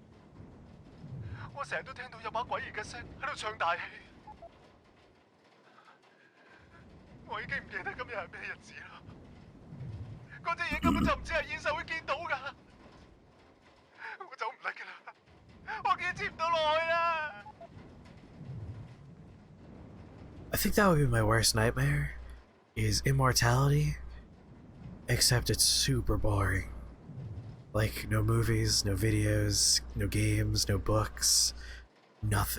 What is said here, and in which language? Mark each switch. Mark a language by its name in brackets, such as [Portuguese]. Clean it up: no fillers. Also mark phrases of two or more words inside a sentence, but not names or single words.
[Cantonese] 我成日都聽到有把詭異嘅聲喺度唱大戲。我已經唔記得今日係咩日子啦。嗰隻嘢根本就唔似係現實會見到㗎。我走唔甩㗎啦，我堅持唔到落去啦。 [English] I think that would be my worst nightmare, is immortality, except it's super boring. Like, no movies, no videos, no games, no books, nothing.